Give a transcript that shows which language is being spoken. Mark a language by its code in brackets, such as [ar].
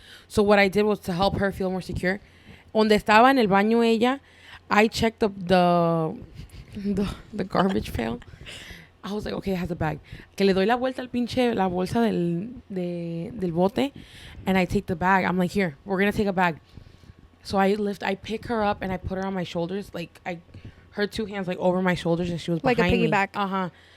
[en] So what I did was to help her feel more secure. [es] Donde estaba en el baño ella, [en] I checked the garbage pail. I was like, okay, it has a bag. [es] Que le doy la vuelta al pinche, la bolsa del bote, [en] and I take the bag. I'm like, here, we're going to take a bag. So I pick her up and I put her on my shoulders. Like, her two hands like over my shoulders, and she was like behind me. Like a piggyback.